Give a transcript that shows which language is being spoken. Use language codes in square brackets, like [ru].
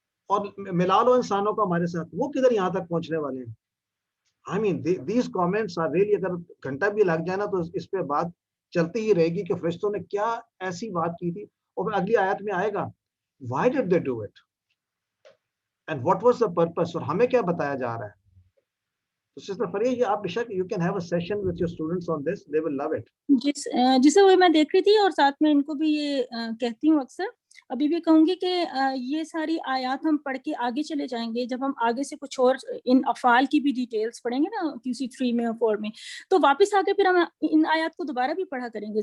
[ur] اور ملا لو انسانوں کو ہمارے ساتھ, وہ کدھر یہاں تک پہنچنے والے ہیں. [en] I mean, these comments are really, [ur] اگر گھنٹہ بھی لگ جائے نا تو اس پہ بات چلتی ہی رہے گی کہ فرشتوں نے کیا ایسی بات کی تھی. اور پھر اگلی آیت میں آئے گا [en] why did they do it and what was the purpose, [ur] اور ہمیں کیا بتایا جا رہا ہے. تو سسٹر فریہ, یہ آپ بے شک [en] you can have a session with your students on this, they will love it. [ur] جسے وہ میں دیکھ رہی تھی, اور ساتھ میں ان کو بھی یہ کہتی ہوں اکثر, ابھی بھی کہوں گی کہ یہ ساری آیات ہم پڑھ کے آگے چلے جائیں گے, جب ہم آگے سے کچھ اور ان افعال کی بھی ڈیٹیلز پڑھیں گے نا QC 3 میں اور 4 میں, تو واپس آ کے پھر ہم ان آیات کو دوبارہ بھی پڑھا کریں گے.